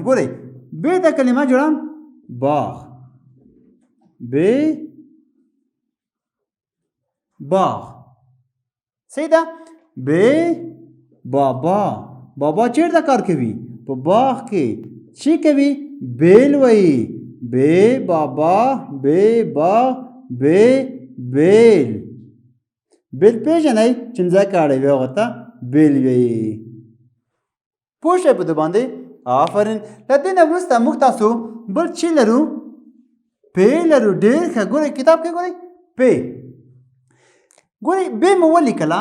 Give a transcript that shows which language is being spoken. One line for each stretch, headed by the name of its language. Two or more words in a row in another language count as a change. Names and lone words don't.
Pashto: ګورئ ب دا کلمه جوړم باغ. ب باغ. صحیح ده. ب بابا. بابا چیرته کار کوي؟ په باغ کې. چی کوي؟ بیل وایي. ب بابا ب باغ ب بیل. بیل پیژنئ؟ چې ځمکه اړوي هغه ته بیل وایي. پوه شئ په دې باندې؟ آفرین. له دې نه وروسته موږ تاسو بل چې لرو پې لرو. ډېر ښه. ګورئ کتاب کې ګورئ پې. ګورئ بې مو ولیکله.